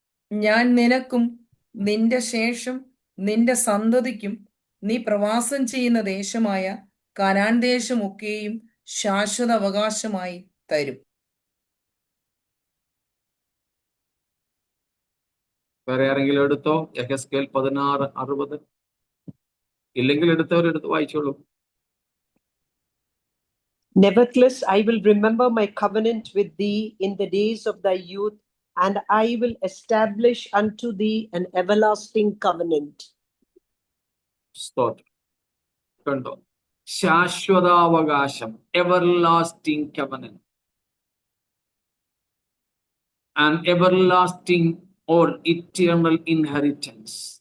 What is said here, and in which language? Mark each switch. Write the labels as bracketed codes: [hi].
[ml] ഞാൻ നിനക്കും നിന്റെ ശേഷം നിന്റെ സന്തതിക്കും നീ പ്രവാസം ചെയ്യുന്ന ദേശമായ കനാൻ ദേശമൊക്കെയും ശാശ്വത അവകാശമായി തരും. വേറെ ആരെങ്കിലും എടുത്തോ? എഹെസ്കേൽ 16:60. ഇല്ലെങ്കിൽ എടുത്തവരെടുത്ത് വായിച്ചോളൂ. [en] Nevertheless, I will remember my covenant with thee in the days of thy youth, and I will establish unto thee an everlasting covenant. [ml] സ്തോത്രം. കണ്ടോ? [en] ശാശ്വതാവകാശം, everlasting covenant. And everlasting or eternal inheritance.